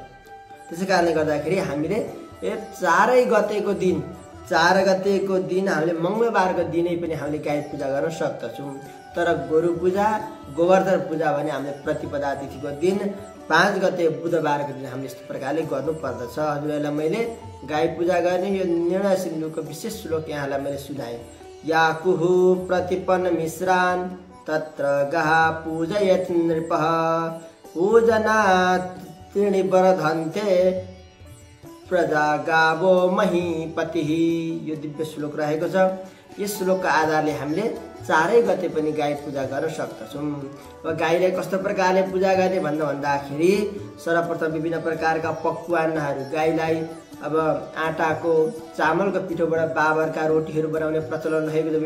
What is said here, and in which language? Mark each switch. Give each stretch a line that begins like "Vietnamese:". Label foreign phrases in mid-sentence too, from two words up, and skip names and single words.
Nepali: त्यसै कारणले गर्दाखेरि हामीले 4 गतेको दिन हामीले मङ्गलबारको दिनै पनि हामीले गाई पूजा गर्न सक्दछौँ। तर गोरु पूजा, गोवर्धन पूजा भने हामीले प्रतिपदा तिथिको दिन 5 गते बुधबारको दिन हामीले यस्तो प्रकारले गर्नुपर्दछ। हजुरहरूलाई मैले गाई पूजा गर्ने यो निर्णय सिन्धुको विशेष श्लोक यहाँलाई मैले सुनाएँ।
Sanskrit: या कुहु प्रतिपन्न मिश्रान् तत्र गः पूजयत् नृपः पूजनात् त्रीणि वर्धन्ते प्रजा गावो महीपति।
Nepali: यो दिव्य श्लोक रहेको छ। यस श्लोकका आधारले हामीले 4 गते पनि गाई पूजा गर्न सक्दछौँ। अब गाईलाई कस्तो प्रकारले पूजा गर्ने भन्दाखेरि सर्वप्रथम विभिन्न प्रकारका पकवानहरू, गाईलाई अब आटाको चामलको पिठोबाट बाबरका रोटीहरू बनाउने प्रचलन रहेको छ।